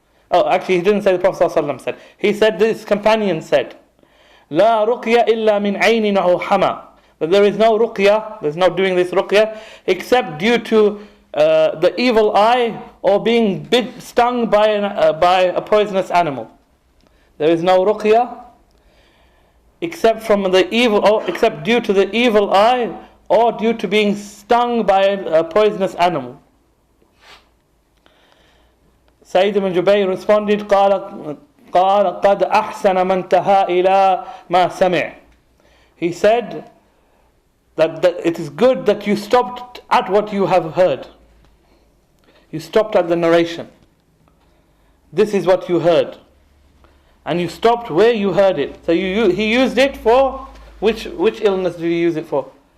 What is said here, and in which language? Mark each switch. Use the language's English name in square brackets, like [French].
[English] Oh, actually he didn't say the Prophet ﷺ said. He said, this companion said, [Arabic] لا رقية إلا من عين أو حمى. [English] That there is no ruqya, there's no doing this ruqya, except due to the evil eye or being stung by a poisonous animal. There is no ruqya except due to the evil eye or due to being stung by a poisonous animal. Sayyid ibn Jubayr responded, [Arabic] قال قد أحسن من انتهى إلى ما سمع. [English] He said that it is good that you stopped at what you have heard. You stopped at the narration. This is what you heard. And you stopped where you heard it. So he used it for, which illness did he use it for?